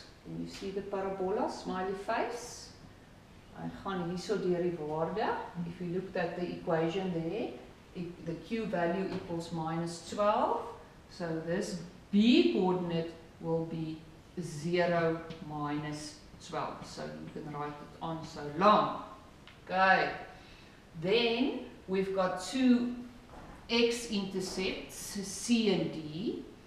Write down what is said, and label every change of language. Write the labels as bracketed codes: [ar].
[en] Can you see the parabola, smiley face? [af] Hy gaan hierso deur die waarde. [en] If you looked at the equation there, the q value equals -12. So this b coordinate will be 0, -12. So you can write it on so long. Okay, then we've got two x-intercepts, C and D.